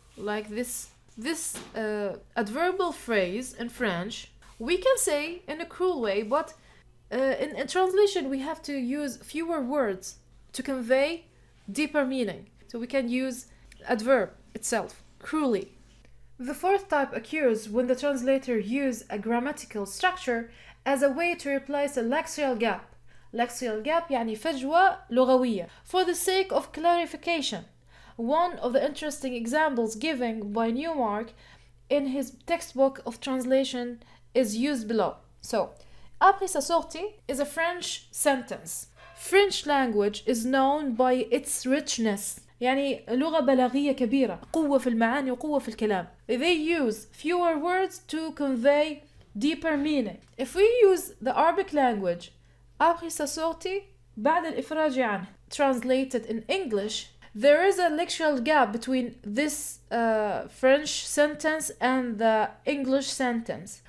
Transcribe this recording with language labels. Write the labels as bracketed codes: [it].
[en] Like this adverbial phrase in French, we can say in a cruel way, but in translation we have to use fewer words to convey deeper meaning. So we can use adverb itself, cruelly. The fourth type occurs when the translator uses a grammatical structure as a way to replace a lexical gap. Lexical gap [ar] يعني فجوة لغوية. [en] For the sake of clarification, one of the interesting examples given by Newmark in his textbook of translation is used below. So, [fr] après sa sortie [en] is a French sentence. French language is known by its richness. [ar] يعني لغة بلاغية كبيرة، قوة في المعاني وقوة في الكلام. [en] They use fewer words to convey deeper meaning. If we use the Arabic language, [fr] après sa sortie, [ar] بعد الإفراج عنه, [en] translated in English, there is a lexical gap between this French sentence and the English sentence.